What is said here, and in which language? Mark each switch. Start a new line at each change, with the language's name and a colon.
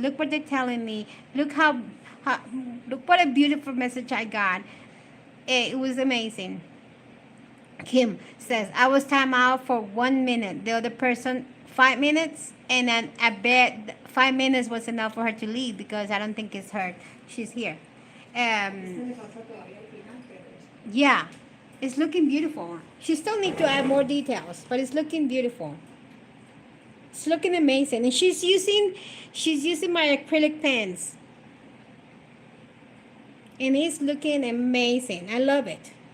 English: Look what they're telling me. Look look what a beautiful message I got. It was amazing. Kim says, I was time out for 1 minute. The other person 5 minutes, and then I bet 5 minutes was enough for her to leave because I don't think it's her. She's here.
Spanish: Este le falta todavía al final, pero es.
English: Yeah, it's looking beautiful. She still need to add more details, but it's looking beautiful. It's looking amazing, and she's using my acrylic pens, and it's looking amazing. I love it.